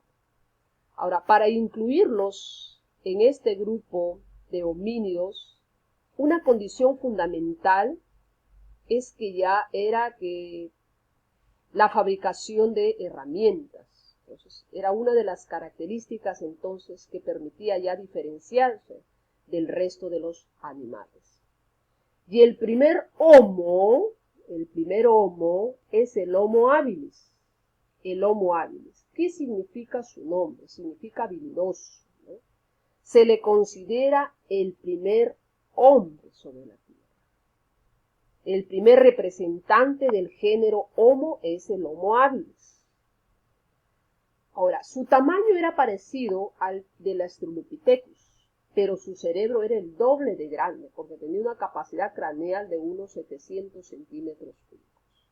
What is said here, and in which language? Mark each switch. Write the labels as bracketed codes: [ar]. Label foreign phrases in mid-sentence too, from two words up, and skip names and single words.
[es] Ahora, para incluirlos en este grupo de homínidos, una condición fundamental es que ya era que la fabricación de herramientas. Entonces, era una de las características entonces que permitía ya diferenciarse del resto de los animales. Y el primer Homo es el Homo habilis. El Homo habilis. ¿Qué significa su nombre? Significa habilidoso, ¿no? Se le considera el primer hombre sobre la tierra. El primer representante del género Homo es el Homo habilis. Ahora, su tamaño era parecido al del Australopithecus, pero su cerebro era el doble de grande, porque tenía una capacidad craneal de unos 700 centímetros cúbicos.